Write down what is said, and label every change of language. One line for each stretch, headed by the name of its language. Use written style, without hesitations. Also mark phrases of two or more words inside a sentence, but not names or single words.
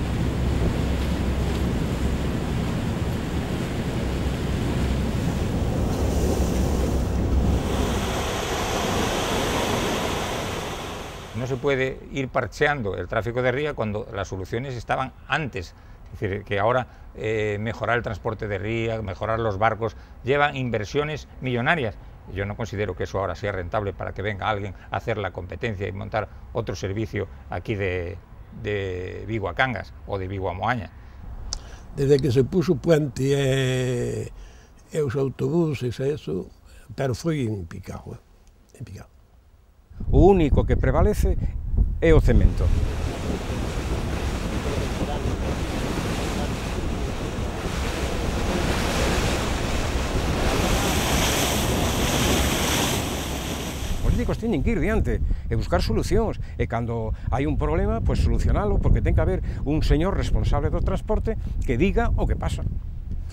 Spanish: No se puede ir parcheando el tráfico de ría cuando las soluciones estaban antes. Es decir, que ahora mejorar el transporte de ría, mejorar los barcos, llevan inversiones millonarias. Yo no considero que eso ahora sea rentable para que venga alguien a hacer la competencia y montar otro servicio aquí de Vigo a Cangas o de Vigo a Moaña. Desde que se puso
Galician: o puente e os autobuses e eso, pero foi en picado, en picado. O único que prevalece é o cemento. Os políticos teñen que ir diante e buscar solucións, e cando hai un problema, pois solucionalo, porque ten que haber un señor responsable do transporte que diga o que pasa.